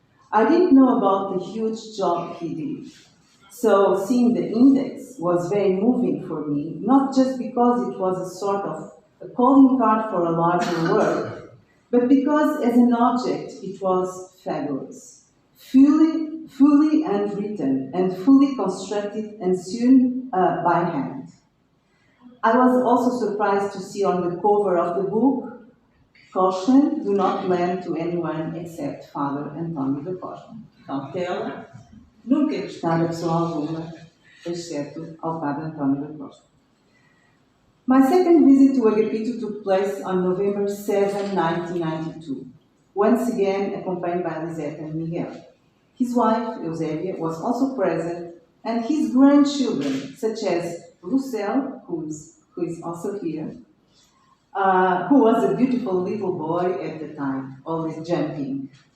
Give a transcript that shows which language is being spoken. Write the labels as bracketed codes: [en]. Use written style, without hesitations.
[en] I didn't know about the huge job he did. So seeing the index was very moving for me, not just because it was a sort of a calling card for a larger work, but because as an object it was fabulous, fully handwritten and fully constructed and sewn by hand. I was also surprised to see on the cover of the book, "Caution, do not lend to anyone except Father António da Costa." [pt] Então, tela, nunca emprestada a pessoa alguma, exceto ao Padre António da Costa. [en] My second visit to Agapito took place on November 7, 1992, once again accompanied by Lisette and Miguel. His wife, Eusébia, was also present, and his grandchildren, such as Lucelle, who is also here, who was a beautiful little boy at the time, always jumping.